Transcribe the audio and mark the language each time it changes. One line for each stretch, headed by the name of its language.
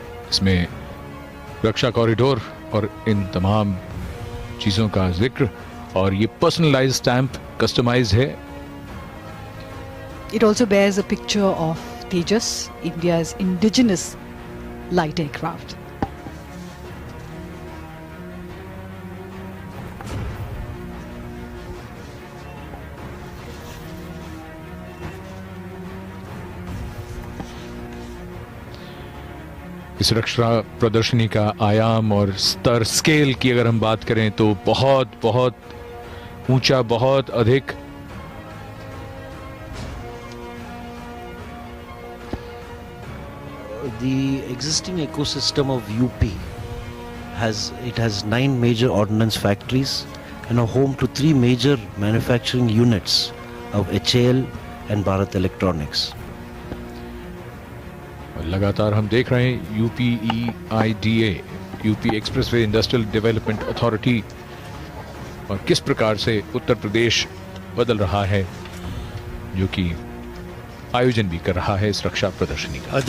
Hindi: इसमें रक्षा कॉरिडोर और इन तमाम चीज़ों का जिक्र, और ये पर्सनलाइज्ड स्टैंप कस्टमाइज्ड है।
English: It also bears a picture of Tejas, India's indigenous light aircraft.
Hindi: इस रक्षा प्रदर्शनी का आयाम और स्तर, स्केल की अगर हम बात करें तो बहुत बहुत ऊंचा, बहुत अधिक।
English: The existing ecosystem of UP has 9 major ordnance factories and a home to 3 major manufacturing units of HAL and Bharat Electronics.
Hindi: लगातार हम देख रहे हैं UPEIDA, UP expressway industrial development authority, और किस प्रकार से उत्तर प्रदेश बदल रहा है, जो कि आयोजन भी कर रहा है इस रक्षा प्रदर्शनी का।